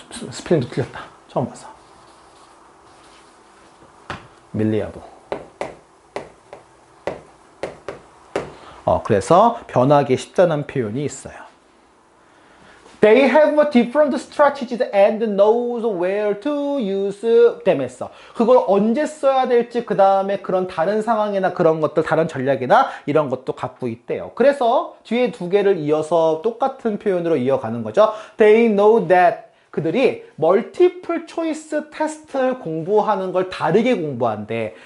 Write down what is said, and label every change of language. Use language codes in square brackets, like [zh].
[ko] 스펠링도 틀렸다. 처음 봤어. 밀리어블. 그래서 변하기 쉽다는 표현이 있어요. [en] They have different strategies and knows where to use them [ko] 했어. 그걸 언제 써야 될지, 그 다음에 그런 다른 상황이나 그런 것들, 다른 전략이나 이런 것도 갖고 있대요. 그래서 뒤에 두 개를 이어서 똑같은 표현으로 이어가는 거죠. [en] They know that. [ko] 그들이 멀티플 초이스 테스트를 공부하는 걸 다르게 공부한대.